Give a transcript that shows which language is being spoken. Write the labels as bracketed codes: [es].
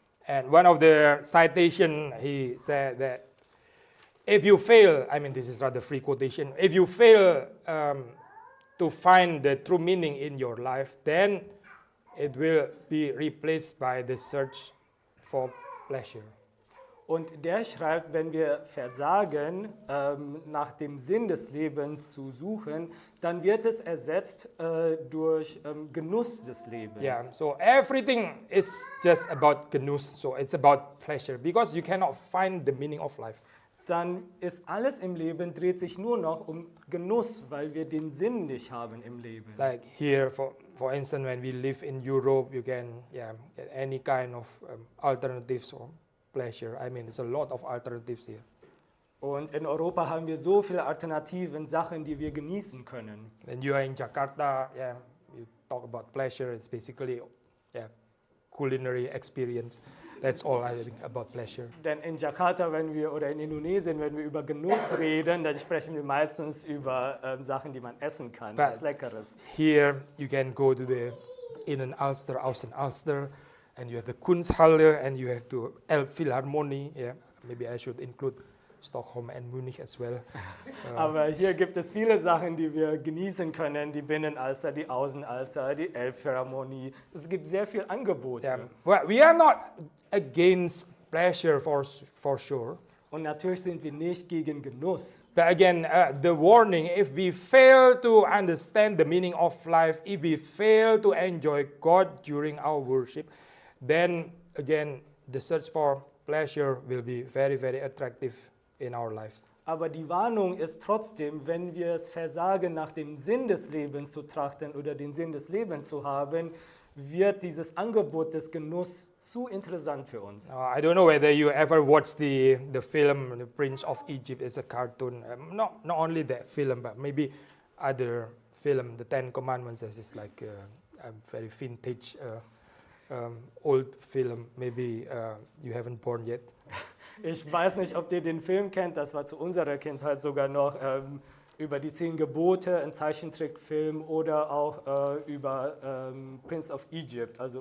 [en] And one of the citation, he said that if you fail, I mean this is rather free quotation, if you fail to find the true meaning in your life, then it will be replaced by the search for pleasure. [de] Und der schreibt, wenn wir versagen, nach dem Sinn des Lebens zu suchen, dann wird es ersetzt durch Genuss des Lebens. [en] Yeah, so everything is just about genuss, so it's about pleasure, because you cannot find the meaning of life. [de] Dann ist alles im Leben, dreht sich nur noch um Genuss, weil wir den Sinn nicht haben im Leben. [en] Like here, for instance, when we live in Europe, you can get any kind of alternatives for pleasure. I mean, there's a lot of alternatives here. [de] Und in Europa haben wir so viele Alternativen, Sachen, die wir genießen können. [en] When you are in Jakarta, you talk about pleasure. It's basically, culinary experience. That's all I think about pleasure. [de] Denn in Jakarta oder in Indonesien, wenn wir über Genuss reden, dann sprechen wir meistens über Sachen, die man essen kann, [en] But- [de] was Leckeres. [en] Here you can go to the in Ulster, Aus in Ulster, and you have the Kunsthalle, and you have the Elbphilharmonie. Yeah, maybe I should include Stockholm and Munich as well. [de] Aber hier gibt es viele Sachen, die wir genießen können, die Binnenalster, die Außenalster, die Elbphilharmonie. Es gibt sehr viel Angebote. [en] Yeah. Well, we are not against pleasure for sure. [de] Und natürlich sind wir nicht gegen Genuss. [en] But again, the warning, if we fail to understand the meaning of life, if we fail to enjoy God during our worship, then again, the search for pleasure will be very, very attractive in our lives. [de] Aber die Warnung ist trotzdem, wenn wir es versagen, nach dem Sinn des Lebens zu trachten oder den Sinn des Lebens zu haben, wird dieses Angebot des Genusses zu interessant für uns. [en] I don't know whether you ever watched the film The Prince of Egypt. It's a cartoon. Not only that film, but maybe other film. The Ten Commandments is like a very vintage, old film. Maybe you haven't born yet. [de] Ich weiß nicht, ob ihr den Film kennt, das war zu unserer Kindheit sogar noch über die 10 Gebote, ein Zeichentrickfilm oder auch über Prince of Egypt, also